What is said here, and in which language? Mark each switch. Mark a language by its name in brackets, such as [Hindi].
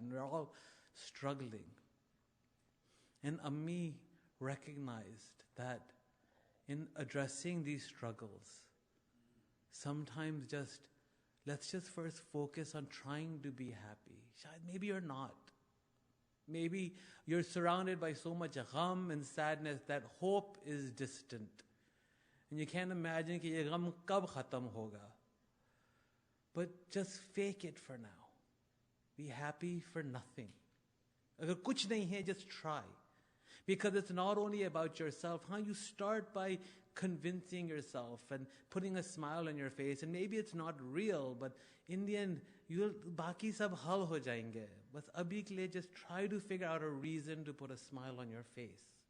[English] And we're all struggling. And Ammi recognized that in addressing these struggles, sometimes let's just first focus on trying to be happy. Maybe you're not. Maybe you're surrounded by so much gham and sadness that hope is distant. And you can't imagine [Urdu] کہ یہ غم کب ختم ہوگا. [English] But just fake it for now. Be happy for nothing. [Urdu] اگر کچھ نہیں ہے, [English] just try. Because it's not only about yourself. You start by convincing yourself and putting a smile on your face. And maybe it's not real, but in the end, [Urdu] باقی سب حل ہو جائیں گے. بس ابھی کے لیے [English] just try to figure out a reason to put a smile on your face.